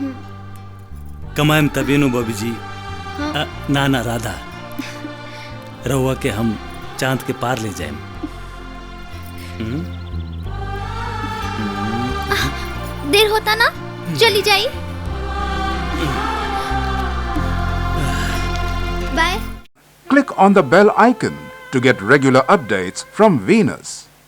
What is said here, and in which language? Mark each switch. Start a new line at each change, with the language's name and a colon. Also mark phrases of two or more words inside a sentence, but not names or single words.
Bhojpuri: कमाएम तबे नु बॉबी जी। ना ना राधा, रउआ के हम चांद के पार ले जाएम। देर होता ना, चली जाई। बाय।
English: Click on the bell icon to get regular updates from Venus.